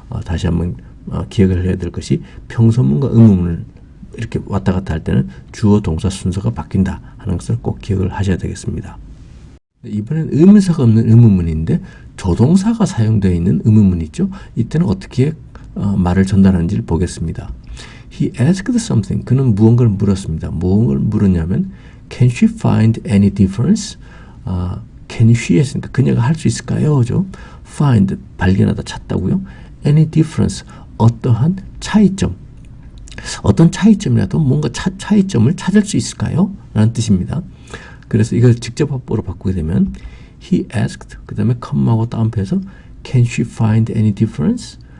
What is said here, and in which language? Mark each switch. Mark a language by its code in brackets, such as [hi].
[ko] 다시 한번 기억을 해야 될 것이 평서문과 의문문을 이렇게 왔다 갔다 할 때는 주어 동사 순서가 바뀐다 하는 것을 꼭 기억을 하셔야 되겠습니다. 이번엔 의문사가 없는 의문문인데 조동사가 사용되어 있는 의문문이 있죠. 이때는 어떻게 말을 전달하는지를 보겠습니다. [en] He asked something. [ko] 그는 무언가를 물었습니다. 무언가를 물었냐면 [en] Can she find any difference? [ko] Can she 했으니까 그녀가 할 수 있을까요? 그죠? Find 발견하다 찾다고요. Any difference 어떠한 차이점 어떤 차이점이라도 뭔가 차이점을 찾을 수 있을까요? 라는 뜻입니다. 그래서 이걸 직접 화법으로 바꾸게 되면 [en] he asked [ko] 그 다음에 컴마하고 다운표에서 [en] can she find any difference?